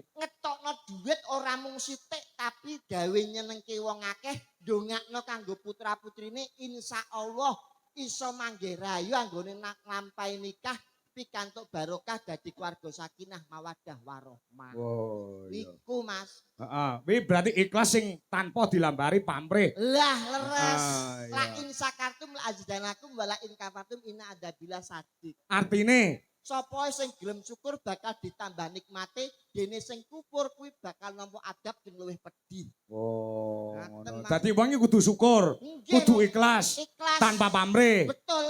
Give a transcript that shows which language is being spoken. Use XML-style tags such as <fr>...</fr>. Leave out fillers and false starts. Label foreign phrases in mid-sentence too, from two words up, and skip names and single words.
<jv>Ngetokno duit ora mung sithik tapi gawe nyenengke wong akeh, ndongakno kanggo putra-putrine insyaallah iso manggih rayu anggone nglampahi nikah pikantuk barokah dadi keluarga</jv> <ar>سكينة مودة ورحمة.</ar> <jv>Oh, iya. Niku Mas. Heeh, kuwi berarti ikhlas sing tanpa dilambari pamrih. Lah leres. iya.</jv> <ar>لئن شكرتم لأزيدنكم ولئن كفرتم إن عذابي لشديد.</ar> <jv>Artine Sapa sing gelem syukur bakal ditambah nikmate, dene sing kufur kuwi bakal nampa adab sing luwih pedih. oh, Ngaten, ngono. Mas. Dadi wong iki kudu syukur, Nggih, kudu Mas. ikhlas Ikhlas. tanpa pamrih. Betul.</jv>